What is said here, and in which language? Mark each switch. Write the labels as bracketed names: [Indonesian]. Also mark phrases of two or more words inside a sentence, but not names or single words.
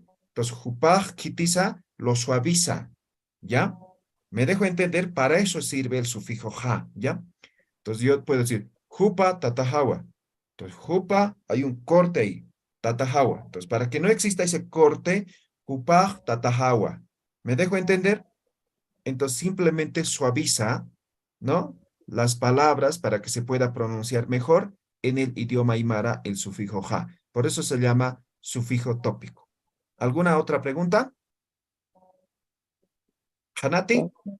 [Spanish] Entonces, [Aymara] Jupa Kitiza [Spanish] lo suaviza, ¿ya? Me dejo entender, para eso sirve el sufijo ja, ¿ya? Entonces yo puedo decir, [Aymara] Jupa Tatahawa, Entonces, jupa, [Spanish] hay un corte ahí. Tatahawa. Entonces, para que no exista ese corte, [Aymara] jupaj, tatahawa. [Spanish] ¿Me dejo entender? Entonces, simplemente suaviza, ¿no? Las palabras para que se pueda pronunciar mejor en el idioma aymara el sufijo ja. Por eso se llama sufijo tópico. ¿Alguna otra pregunta? Hanati.